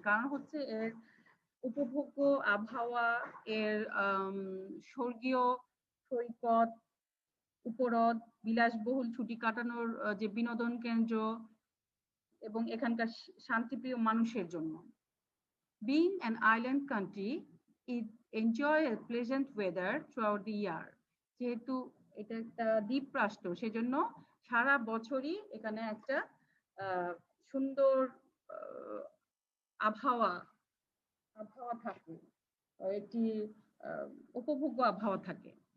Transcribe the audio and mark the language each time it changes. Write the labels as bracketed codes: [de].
[bn] কারণ হচ্ছে এর উপভোগ্য আবহাওয়া, এর স্বর্গীয় সৈকত, উপহ্রদ, বিলাসবহুল ছুটি কাটানোর যে বিনোদন কেন্দ্র এবং এখানকার শান্তিপ্রিয় মানুষের জন্য। [en] Being an island country, it enjoy a pleasant weather throughout the year. [bn] যেহেতু এটা একটা দ্বীপ রাষ্ট্র, সেজন্য সারা বছরই এখানে একটা সুন্দর আবহাওয়া থাকে, একটি উপভোগ্য আবহাওয়া থাকে।